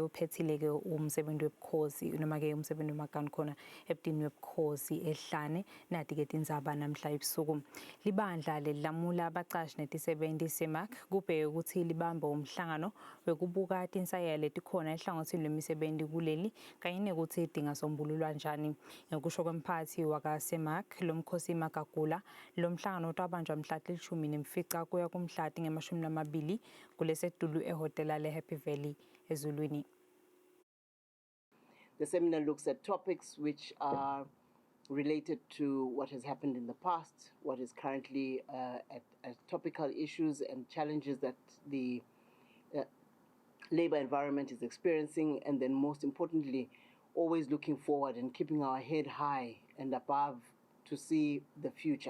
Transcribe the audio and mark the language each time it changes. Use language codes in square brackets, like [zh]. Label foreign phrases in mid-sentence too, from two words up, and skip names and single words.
[ss] uphethile ke umsebenzi webukhosi noma ke umsebenzi wemagani khona ebudini webukhosi ehlane nathi ke tindzaba namhla ebusuku libandla lelamula abaqashi netisebenzi semak kubheke ukuthi libamba umhlangano wekubuka tinsayelo letikhona ehlangothini lemisebenzi kuleli kanye nekuthi idinga sombululwa njani ngokusho kwemphathi wakaSemak lomkhosi Magagula lomhlangano utabanjwa mhla 14 kuya kumhla nge-20 kulesedulu ehotela le-Happy Valley eZulwini. [en] The seminar looks at topics which are related to what has happened in the past, what is currently at topical issues and challenges that the labor environment is experiencing, and then most importantly, always looking forward and keeping our head high and above to see the future.